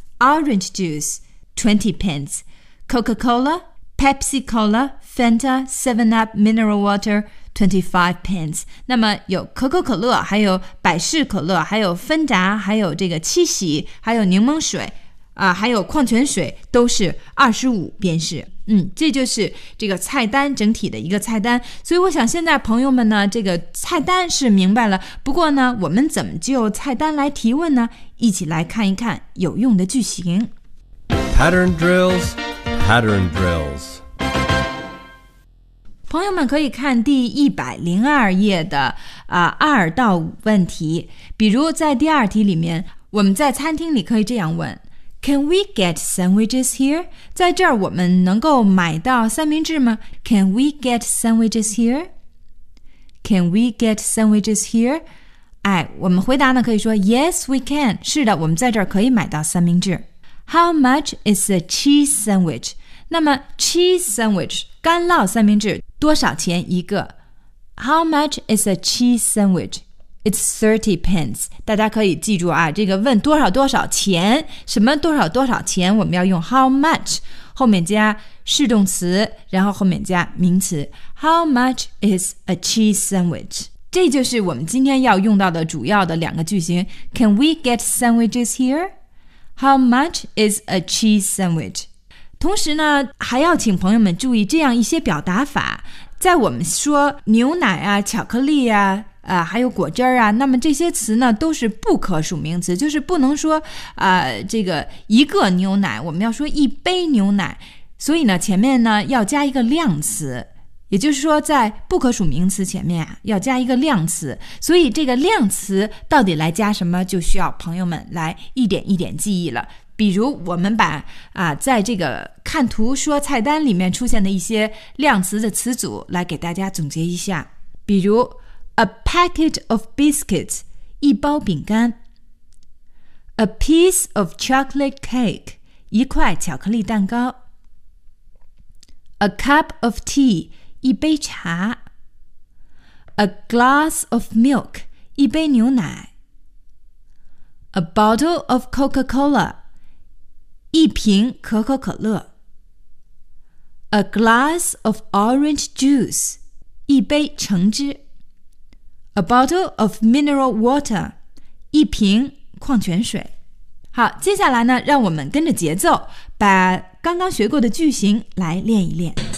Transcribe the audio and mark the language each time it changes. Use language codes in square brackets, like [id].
[en] orange juice, 20 pence. Coca-Cola, Pepsi Cola, Fanta, 7-Up, mineral water,25 pence, [zh] 那么有可口可乐，还有百事可乐，还有芬达，还有这个七喜，还有柠檬水，还有矿泉水，都是25便士。这就是这个菜单整体的一个菜单。所以我想现在朋友们呢，这个菜单是明白了，不过呢，我们怎么就菜单来提问呢？一起来看一看有用的句型。 [en] Pattern drills, pattern drills. [zh] 朋友们可以看第102页的2到5问题，比如在第二题里面，我们在餐厅里可以这样问 [en] Can we get sandwiches here? [zh] 在这儿我们能够买到三明治吗? [en] Can we get sandwiches here? Can we get sandwiches here? [zh] 哎，我们回答呢可以说 [en] Yes, we can. [zh] 是的，我们在这儿可以买到三明治。 [en] How much is a cheese sandwich? [zh] 那么 cheese sandwich, 干酪三明治多少钱一个? [en] How much is a cheese sandwich? It's 30 pence. [zh] 大家可以记住啊，这个问多少多少钱，什么多少多少钱，我们要用 how much, 后面加是动词，然后后面加名词。 [en] How much is a cheese sandwich? [zh] 这就是我们今天要用到的主要的两个句型。 [en] Can we get sandwiches here? How much is a cheese sandwich? [zh] 同时呢，还要请朋友们注意这样一些表达法。在我们说牛奶啊，巧克力啊，还有果汁啊，那么这些词呢都是不可数名词，就是不能说这个一个牛奶，我们要说一杯牛奶，所以呢前面呢要加一个量词，也就是说在不可数名词前面要加一个量词，所以这个量词到底来加什么就需要朋友们来一点一点记忆了。比如我们把在这个看图说菜单里面出现的一些量词的词组来给大家总结一下，比如 [en] A packet of biscuits, [zh] 一包饼干。 [en] A piece of chocolate cake, [zh] 一块巧克力蛋糕。 [en] A cup of tea, [zh] 一杯茶。 [en] A glass of milk, [zh] 一杯牛奶。 [en] A bottle of Coca-Cola, [zh] 一瓶可口可乐。 [en] A glass of orange juice, [zh] 一杯橙汁。 [en] A bottle of mineral water, [zh] 一瓶矿泉水。好，接下来呢，让我们跟着节奏，把刚刚学过的句型来练一练。